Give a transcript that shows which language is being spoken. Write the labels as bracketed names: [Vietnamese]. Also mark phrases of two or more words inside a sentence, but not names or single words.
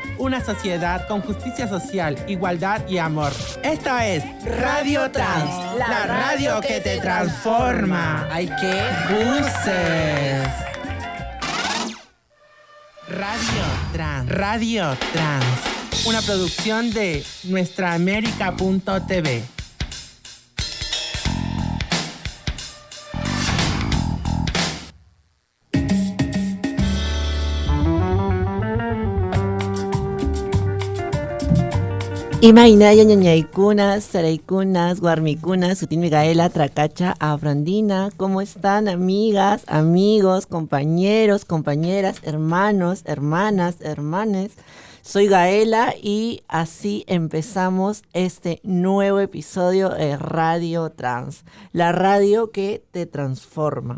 [Spanish] Una sociedad con justicia social, igualdad y amor. Esta es Radio Trans, la radio que te transforma. ¡Ay, qué buses! Radio Trans, una producción de nuestraamerica.tv. [Quechua] Imainaya, ñañaykunas, saraykunas, guarmikunas, sutin Migaela, Tracacha, Afrandina. [Spanish] ¿Cómo están, amigas, amigos, compañeros, compañeras, hermanos, hermanas, hermanes? Soy Gaela y así empezamos este nuevo episodio de Radio Trans, la radio que te transforma.